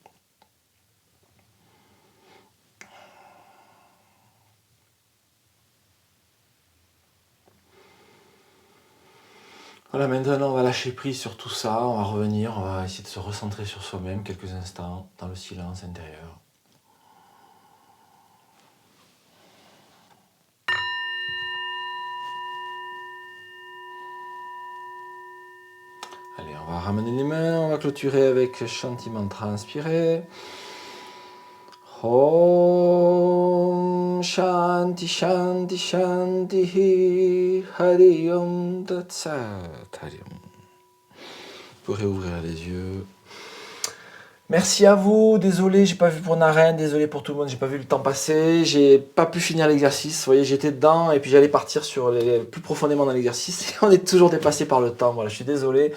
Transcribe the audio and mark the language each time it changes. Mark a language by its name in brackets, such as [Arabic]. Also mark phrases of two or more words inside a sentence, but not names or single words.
[French] Voilà, maintenant on va lâcher prise sur tout ça, on va revenir, on va essayer de se recentrer sur soi-même quelques instants dans le silence intérieur. Allez, on va ramener les mains, on va clôturer avec Shanti Mantra inspiré. [Sanskrit] Om Shanti Shanti Shanti Hari Om Tat Sat Hari Om. [French] Vous pourrez ouvrir les yeux. Merci à vous, désolé, j'ai pas vu pour Naren, désolé pour tout le monde, j'ai pas vu le temps passer, j'ai pas pu finir l'exercice, vous voyez, j'étais dedans et puis j'allais partir plus profondément dans l'exercice et on est toujours dépassé par le temps, voilà, je suis désolé.